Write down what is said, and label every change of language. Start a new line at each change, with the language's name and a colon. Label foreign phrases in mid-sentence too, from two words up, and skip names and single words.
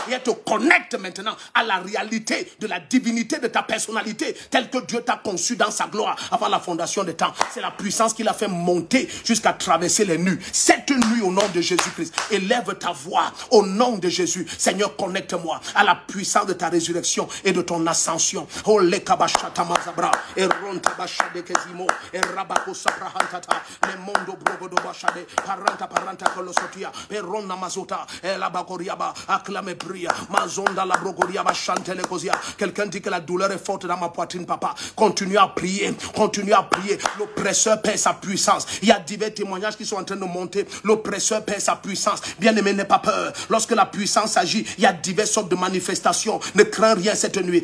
French: Et elle te connecte maintenant à la réalité de la divinité de ta personnalité, telle que Dieu t'a conçu dans sa gloire avant la fondation des temps. C'est la puissance qui l'a fait monter jusqu'à traverser les nues. Cette nuit, au nom de Jésus-Christ, élève ta voix au nom de Jésus. Seigneur, connecte-moi à la puissance de ta résurrection et de ton ascension. Oh, le kabashata mazabra, et ronta bashade kezimo, et rabako sabrahantata, le mondo brogodo bashade, paranta kolosotia, et ronna mazota, et la bakoriaba, acclame pria, mazonda la brogoriaba chantele kozia. Quelqu'un dit que la douleur est forte dans ma poitrine, papa. Continue à prier, continue à prier. L'oppresseur perd sa puissance. Il y a divers témoignages qui sont en train de monter. L'oppresseur perd sa puissance. Bien-aimé, n'aie pas peur. Lorsque la puissance agit, il y a diverses sortes de manifestations. Ne crains rien cette nuit.